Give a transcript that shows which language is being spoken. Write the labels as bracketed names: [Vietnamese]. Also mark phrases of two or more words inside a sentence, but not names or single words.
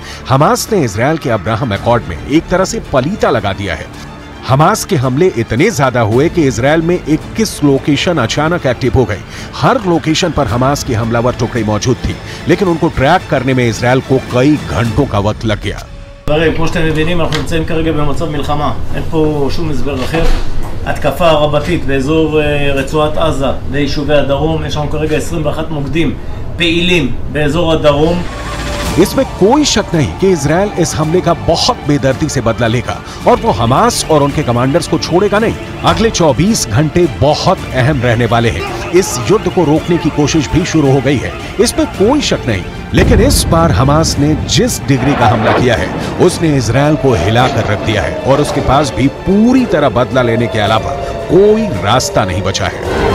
[Hindi] हमास ने इजराइल के अब्राहम अकॉर्ड में एक तरह से पलीता लगा दिया है। हमास के हमले इतने ज्यादा हुए कि इजराइल में 21 लोकेशन अचानक एक्टिव हो गई। हर लोकेशन पर हमास की हमलावर टुकड़ी मौजूद थी, लेकिन उनको ट्रैक करने में इजराइल को कई घंटों का वक्त लग गया। [Hebrew] כמו שאתם מבינים, אנחנו נמצאים כרגע במצב מלחמה. אין פה שום הסבר אחר. התקפה רבתית באזור רצועת עזה ויישובי הדרום. יש לנו כרגע 21 מוקדים פעילים באזור הדרום. [Hindi] इसमें कोई शक नहीं कि इजराइल इस हमले का बहुत बेदर्दी से बदला लेगा और वो हमास और उनके कमांडर्स को छोड़ेगा नहीं। अगले 24 घंटे बहुत अहम रहने वाले हैं। इस युद्ध को रोकने की कोशिश भी शुरू हो गई है, इसमें कोई शक नहीं। लेकिन इस बार हमास ने जिस डिग्री का हमला किया है, उसने इजराइल को हिलाकर रख दिया है और उसके पास भी पूरी तरह बदला लेने के अलावा कोई रास्ता नहीं बचा है।